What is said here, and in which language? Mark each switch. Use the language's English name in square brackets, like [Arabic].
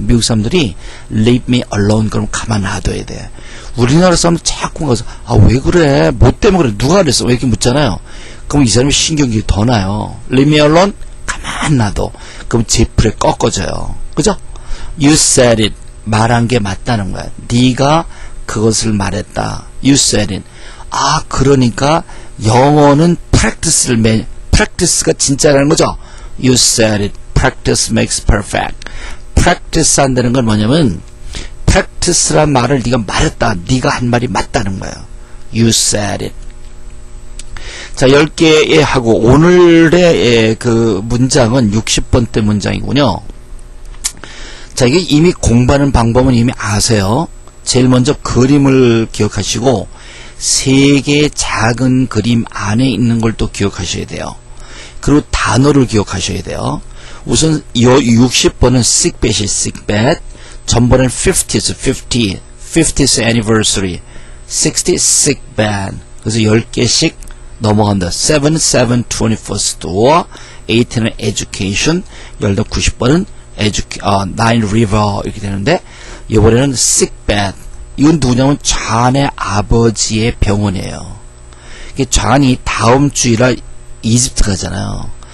[Korean] 미국 사람들이 [English] leave me alone [Korean] 그러면 가만 놔둬야 돼. 우리나라 사람들 자꾸 가서 왜 그래? 뭐 때문에 그래? 누가 그랬어? 왜 이렇게 묻잖아요. 그럼 이 사람이 신경이 더 나요. [English] leave me alone [Korean] 가만 놔둬. 그럼 제풀에 꺾어져요. 그죠? [English] you said it [Korean] 말한 게 맞다는 거야. 네가 그것을 말했다. [English] you said it. [Korean] 그러니까 영어는 practice가 진짜라는 거죠. [English] You said it. Practice makes perfect. [Korean] practice 한다는 건 뭐냐면 practice란 말을 네가 말했다. 네가 한 말이 맞다는 거예요. [English] You said it. [Korean] 자, 10개 하고 오늘의 그 문장은 60번째 문장이군요. 자, 이게 이미 공부하는 방법은 이미 아세요. 제일 먼저 그림을 기억하시고 3개의 작은 그림 안에 있는 걸 또 기억하셔야 돼요. 그리고 단어를 기억하셔야 돼요. 우선 60번은 sickbed이 sickbed, 전번엔 50th anniversary, 60 sickbed. 그래서 10개씩 넘어간다. 7, 21st door, 18은 education, 90번은 9 river 이렇게 되는데 이번에는 sickbed 이건 누구냐면 좌안의 아버지의 병원이에요. 좌안이 다음 주일날 이집트 가잖아요.